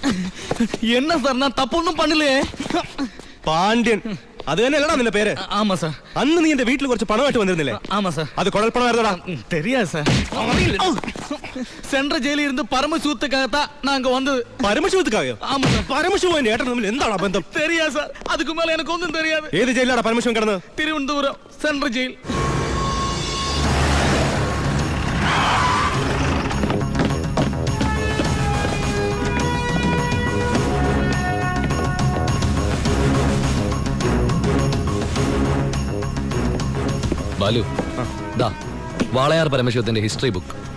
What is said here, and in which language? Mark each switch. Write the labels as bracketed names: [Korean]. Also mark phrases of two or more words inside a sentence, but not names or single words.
[Tamil] என்ன சார் நான் தப்பொன்னும் பண்ணலையே. [Malayalam] പാണ്ഡ്യൻ അത് തന്നെയല്ലടാ നിന്റെ പേര്? [Tamil] ஆமா சார். [Malayalam] അന്ന് നീ എന്റെ വീട്ടിൽ കുറച്ച് പണമായിട്ട് വന്നിരുന്നില്ലേ? [Tamil] ஆமா சார். [Malayalam] അത് കുഴൽപ്പണമായിരുന്നടാ? [Tamil] தெரியாது சார். சென்ட்ரல் ஜெயிலில் இருந்து പരമശിവத்துக்காகத்தான் நான் அங்க வந்தது. [Malayalam] പരമശിവத்துക്കായോ? [Tamil] ஆமா சார். [Malayalam] പരമശിവൻ എന്റെ ഏട്ടൻ തമ്മിൽ എന്താണ് ബന്ധം? [Tamil] தெரியாது சார். அதுக்கு மேல எனக்கு ஒன்றும் தெரியாது. [Malayalam] ഏത് ജയിലിലാണ് പരമശിവൻ കിടന്നത്? തിരുവനന്തപുരം സെൻട്രൽ ജയിൽ. ബാലു, ദാ വാളയാർ പരമശിവത്തിന്റെ [English] history book.